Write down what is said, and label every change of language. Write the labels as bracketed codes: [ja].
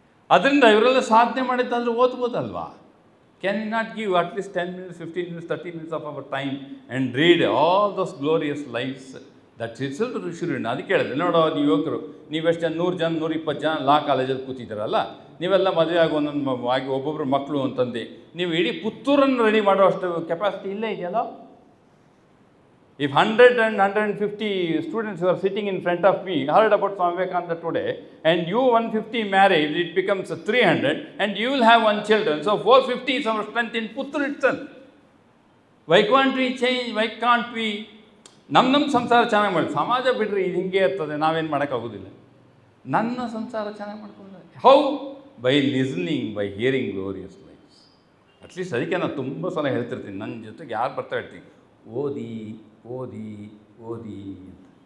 [kn] ಅದರಿಂದ ಇವರೆಲ್ಲ ಸಾಧನೆ ಮಾಡಿದ್ದಾದರೂ ಓದ್ಬೋದಲ್ವಾ? [en] Can you not give at least 10 minutes, 15 minutes, 30 minutes of our time and read all those glorious lives? That it's [kn] ಋಷಿ ಋಣ. ಅದಕ್ಕೆ ಹೇಳಿದೆ, ನೋಡೋ ನೀವು ಯುವಕರು, ನೀವೆಷ್ಟು ಜನ, 100 ಜನ 120 ಜನ ಲಾ ಕಾಲೇಜಲ್ಲಿ ಕೂತಿದ್ದಾರಲ್ಲ, ನೀವೆಲ್ಲ ಮದುವೆ ಆಗಿ ಒಂದೊಂದು ಆಗಿ ಒಬ್ಬೊಬ್ಬರು ಮಕ್ಕಳು ಅಂತಂದು ನೀವು ಇಡೀ ಪುತ್ತೂರನ್ನು ರೆಡಿ ಮಾಡೋ ಅಷ್ಟು ಕೆಪಾಸಿಟಿ ಇಲ್ಲೇ ಇದೆಯಲ್ಲ. [en] If 100 and 150 students who are sitting in front of me heard about Swami Vivekananda today, and you 150 married, it becomes 300, and you will have 1 children. So 450 is our strength in Puttur itself. Why can't we change? Why can't we? [kn] ನಮ್ಮ ಸಂಸಾರ ಚೆನ್ನಾಗಿ ಮಾಡಿ, ಸಮಾಜ ಬಿಡ್ರಿ ಇದು ಹಿಂಗೆ ಇರ್ತದೆ, ನಾವೇನು ಮಾಡೋಕ್ಕಾಗೋದಿಲ್ಲ. ನನ್ನ ಸಂಸಾರ ಚೆನ್ನಾಗಿ ಮಾಡ್ಕೊಂಡ್ರೆ [en] How? By listening, by hearing glorious lives. [kn] At least ಅದಕ್ಕೆ ನಾನು ತುಂಬ ಸಲ ಹೇಳ್ತಿರ್ತೀನಿ, ನನ್ನ ಜೊತೆಗೆ ಯಾರು ಬರ್ತಾ ಇರ್ತೀನಿ, ಓದಿ ಓದಿ ಓದಿ ಅಂತ.